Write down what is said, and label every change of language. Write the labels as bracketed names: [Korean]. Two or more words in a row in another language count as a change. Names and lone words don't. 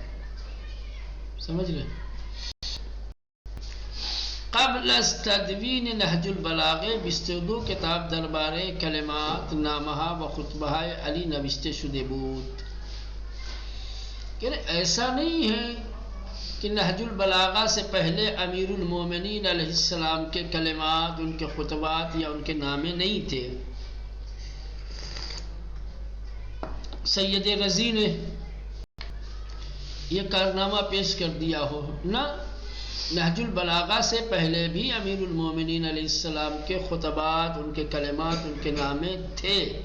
[Urdu] سمجھ لیں؟ [Persian] قبل از تدوین نہج البلاغہ 22 کتاب دربارے کلمات، نامہ و خطبہ علی نوشته شده بود. [Urdu] کہ ایسا نہیں ہے کہ نہج البلاغہ سے پہلے امیر المومنین علیہ السلام کے کلمات، ان کے خطبات یا ان کے نامے نہیں تھے. سید رضی نے یہ کارنامہ پیش کر دیا ہو نہ، نہج البلاغہ سے پہلے بھی امیر المومنین علیہ السلام کے خطبات، ان کے کلمات، ان کے نامے تھے.